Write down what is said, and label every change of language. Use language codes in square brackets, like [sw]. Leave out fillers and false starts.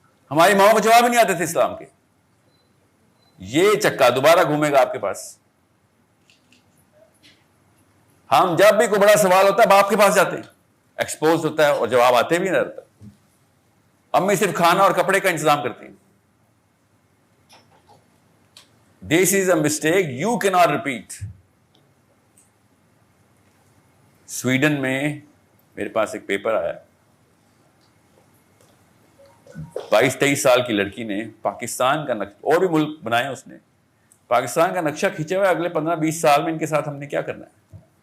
[ur] ہماری ماؤں کو جواب ہی نہیں آتے تھے اسلام کے. یہ چکا دوبارہ گھومے گا آپ کے پاس. ہم جب بھی کوئی بڑا سوال ہوتا ہے باپ کے پاس جاتے ہیں, ایکسپوز ہوتا ہے اور جواب آتے بھی نہیں رہتا. امی صرف کھانا اور کپڑے کا انتظام کرتی ہیں. [en] This is a mistake you cannot repeat. [ur] Sweden میں میرے پاس ایک پیپر آیا, 22-23 سال کی لڑکی نے پاکستان کا نقشہ, اور بھی ملک بنایا اس نے, پاکستان کا نقشہ کھینچا ہوا ہے اگلے 15-20 سال میں ان کے ساتھ ہم نے کیا کرنا ہے.